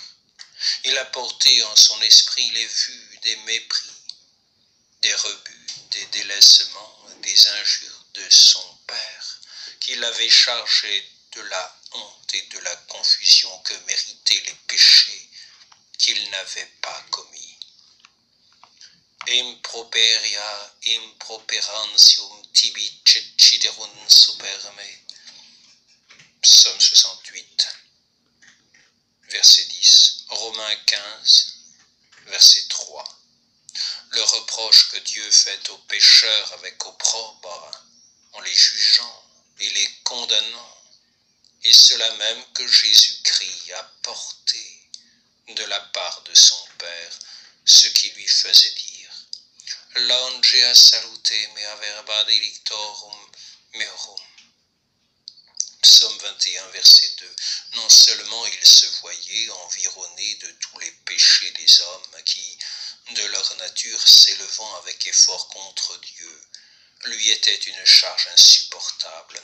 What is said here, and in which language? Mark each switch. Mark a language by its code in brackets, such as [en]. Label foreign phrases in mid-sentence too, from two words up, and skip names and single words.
[fr] Il a porté en son esprit les vues des mépris, des rebuts, des délaissements, des injures de son Père, qui l'avait chargé de la honte et de la confusion que méritaient les péchés qu'il n'avait pas commis. [la] Improperia improperantium tibi ceciderunt super me. [fr] Psaume 68, verset 10. Romains 15, verset 3. Le reproche que Dieu fait aux pécheurs avec opprobre, en les jugeant et les condamnant, est cela même que Jésus-Christ a porté de la part de son Père, ce qui lui faisait dire « [la] Longea salute mea verba delictorum meorum ». [fr] Psaume 21, verset 2. Non seulement il se voyait environné de tous les péchés des hommes qui, de leur nature s'élevant avec effort contre Dieu, lui était une charge insupportable.